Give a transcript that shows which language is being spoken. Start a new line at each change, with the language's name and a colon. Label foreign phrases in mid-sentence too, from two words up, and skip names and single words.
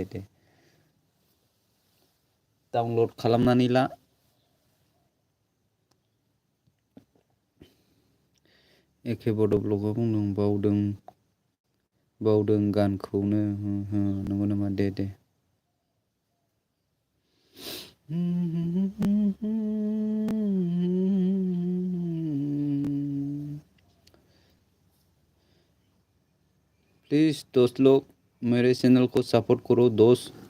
Bodo: डाउनलड खालामनानै ला एके बड' ब्लगआ बुंदों बावदों गानखौनो नंगौ नामा दे
Hindi: प्लीज़ दोस्त लोग मेरे चैनल को सपोर्ट करो दोस्त